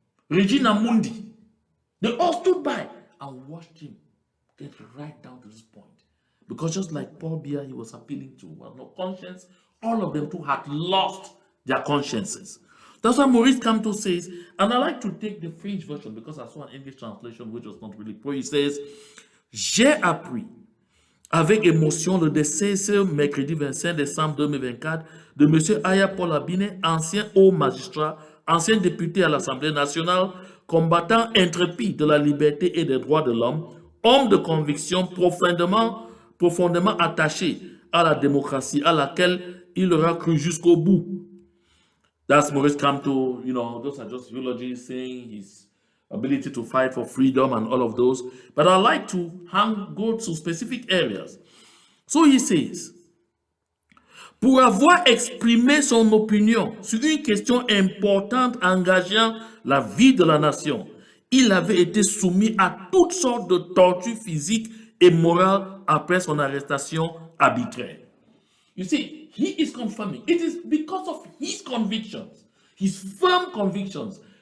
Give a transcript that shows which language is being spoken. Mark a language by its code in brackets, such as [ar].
[en] Regina Mundi, they all stood by and watched him get right down to this point. Because just like Paul Biya, he was appealing to was no conscience, all of them too had lost their consciences. That's why Maurice Kamto says, and I like to take the French version because I saw an English translation which was not really pro. He says, [fr] j'ai appris avec émotion le décès ce mercredi 25 décembre 2024 de M. Ayah Paul Abiné, ancien haut magistrat, ancien député à l'Assemblée nationale, combattant intrépide de la liberté et des droits de l'homme, homme de conviction profondément attaché à la démocratie à laquelle il aura cru jusqu'au bout. [en] That's Maurice Kamto, those are just eulogies saying his ability to fight for freedom and all of those. But I like to go to specific areas. So he says, pour avoir exprimé son opinion sur une question importante engageant la vie de la nation, il avait été soumis à toutes sortes de tortures physiques et morales après son arrestation arbitraire. You see, he is confirming. It is because of his convictions, his firm convictions.